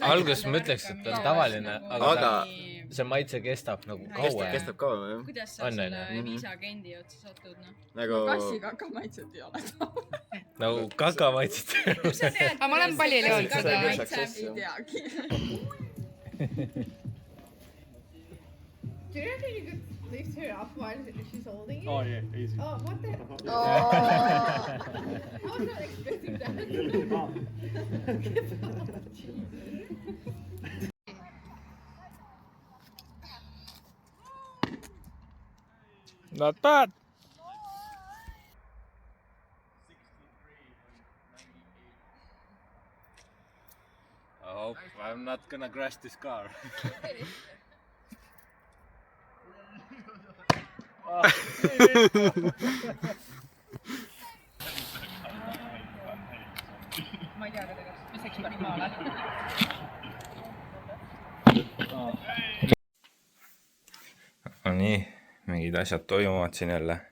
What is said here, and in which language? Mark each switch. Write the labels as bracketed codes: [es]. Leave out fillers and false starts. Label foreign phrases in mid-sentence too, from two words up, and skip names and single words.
[et] Alguses ma ütleks, et on tavaline, aga see maitse kestab nagu kauem. Kestab kauem, jah? kuidas sa selle viisaagendi otsa satud, noh. Nagu... Kassikaka maitset ei ole. Nagu kaka maitset. Aga ma olen palju jõudnud seda. Ei teagi. [en] Do you reckon you could lift her up while she's holding it? Oh, yeah, easy. Oh, what the? Oh. I was not expecting that. Not bad. I hope I'm not gonna crash this car. [et] Ma ei tea ka tegelikult, mis läks pani maale. No nii, mingid asjad toimuvad siin jälle.